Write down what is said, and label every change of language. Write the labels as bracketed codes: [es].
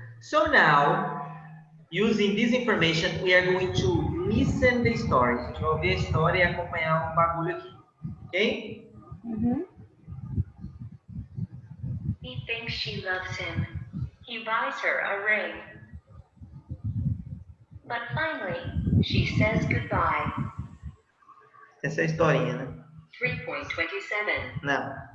[en] So now, using this information, we are going to listen the story. [pt] A gente vai ouvir a história e acompanhar um bagulho aqui. Ok? [en] He thinks she loves him. He buys her a ring. But finally, she says goodbye. [pt] Essa é a historinha, né? [en] 3.27. [pt] Não.